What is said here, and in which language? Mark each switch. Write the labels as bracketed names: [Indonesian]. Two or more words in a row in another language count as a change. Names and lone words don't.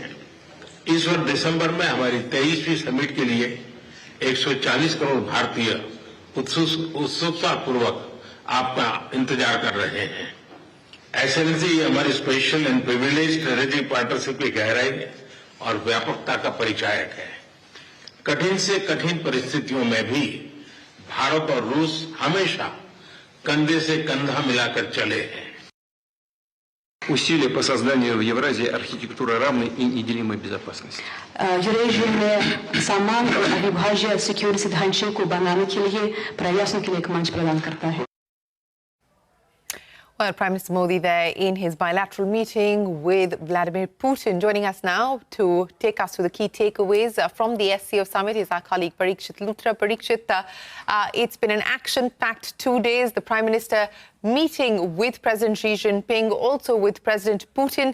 [Hindi] इस वर्ष दिसंबर में हमारी 23वीं समिट के लिए 140 करोड़ भारतीय उत्सुकता पूर्वक आपका इंतजार कर रहे हैं। एसएलसी हमारी [English] special and privilege strategic partnership [Hindi] की गहराई और व्यापकता का परिचायक है। कठिन से कठिन परिस्थितियों में भी भारत और रूस हमेशा कंधे से कंधा मिलाकर चले हैं। [Russian] Усилия по созданию в Евразии архитектуры равной и неделимой безопасности. [Hindi] यूरेशिया में समान और अविभाज्य सिक्योरिटी ढांचे को बनाने के लिए प्रयासों के लिए एक मंच प्रदान करता है। [English] Well, Prime Minister Modi there in his bilateral meeting with Vladimir Putin. Joining us now to take us through the key takeaways from the SCO summit is our colleague Parikshit Luthra. Parikshit, it's been an action-packed 2 days. The Prime Minister meeting with President Xi Jinping, also with President Putin.